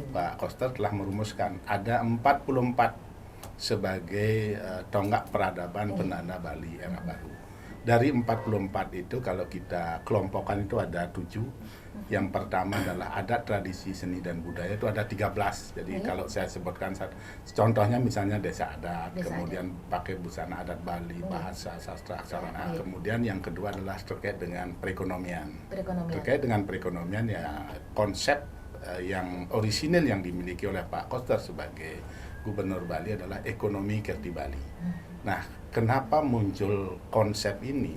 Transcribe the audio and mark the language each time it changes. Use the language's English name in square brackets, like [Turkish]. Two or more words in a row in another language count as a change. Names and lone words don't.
[Indonesian] Pak Koster telah merumuskan ada 44 sebagai tonggak peradaban penanda Bali era baru. Dari 44 itu kalau kita kelompokkan itu ada 7. Yang pertama adalah adat, tradisi, seni dan budaya, itu ada 13. Jadi kalau saya sebutkan contohnya misalnya desa adat, kemudian pakai busana adat Bali, bahasa, sastra, aksara. Kemudian yang kedua adalah terkait dengan perekonomian. Terkait dengan perekonomian ya konsep yang orisinil yang dimiliki oleh Pak Koster sebagai Gubernur Bali adalah ekonomi Kerti Bali. Nah, kenapa muncul konsep ini?